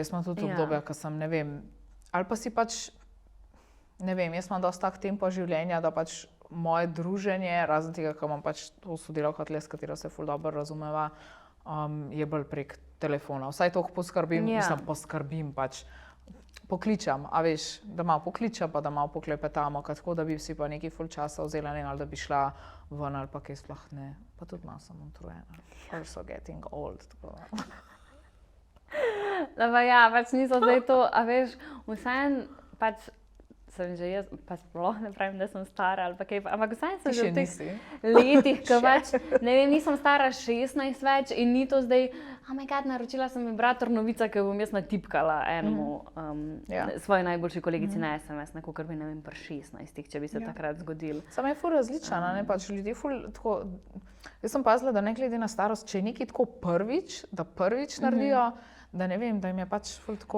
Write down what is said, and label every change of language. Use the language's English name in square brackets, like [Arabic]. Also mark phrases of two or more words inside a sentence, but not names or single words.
[Slovenian] Jaz imam tudi obdobja, ko sem, ne vem, ali pa si pač, ne vem, jaz imam dosti tak tempo življenja, da pač moje druženje, razen tega, ko imam pač to sodelavko tle, s katero se ful dobro razumeva, je bolj prek telefona. Vsaj toliko poskrbim, poskrbim pač. Pokličam, a veš, da malo pokličam, pa da malo poklepetamo, tako da bi si pa nekaj ful časa vzela, ne, ali da bi šla ven, ali pa kaj sploh ne. Pa tudi malo sem utrujena. [English] Also getting old. [Slovenian] Da pa ja, pač niso zdaj to, a veš, vseeno pač sem že jaz, pa sploh ne pravim, da sem stara ali pa kaj, ampak vseeno sem že v teh letih, ko pač, ne vem, nisem stara 16 več in ni to zdaj, [English] oh my god, [Slovenian] naročila sem vibrator novica, ki bom jaz natipkala enemu svoji najboljši kolegici na SMS, neko, kar bi, ne vem, pri 16, če bi se takrat zgodil. Samo je ful različna, ne, pač ljudje ful tako, jaz sem pazila, da ne glede na starost, če je nekaj tako prvič, da prvič naredijo, da ne vem, da jim je pač ful tako.